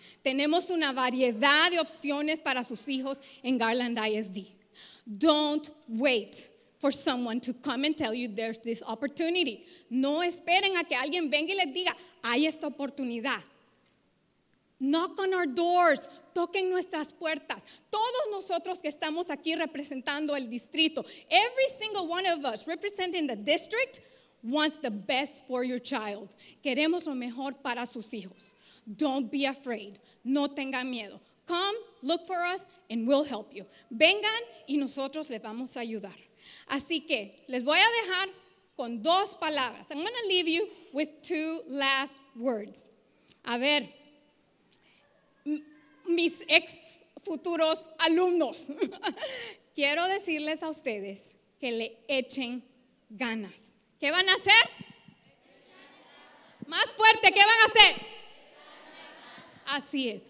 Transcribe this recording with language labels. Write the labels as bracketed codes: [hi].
[es] Tenemos una variedad de opciones para sus hijos en Garland ISD. [en] Don't wait for someone to come and tell you there's this opportunity. [es] No esperen a que alguien venga y les diga, hay esta oportunidad. [en] Knock on our doors, [es] toquen nuestras puertas. Todos nosotros que estamos aquí representando el distrito, [en] every single one of us representing the district wants the best for your child. [es] Queremos lo mejor para sus hijos. [en] Don't be afraid. [es] No tengan miedo. [en] Come, look for us, and we'll help you. [es] Vengan y nosotros les vamos a ayudar. Así que les voy a dejar con dos palabras. [en] I'm going to leave you with two last words. [es] A ver, mis ex futuros alumnos, quiero decirles a ustedes que le echen ganas. ¿Qué van a hacer? Más fuerte, ¿qué van a hacer? Así es.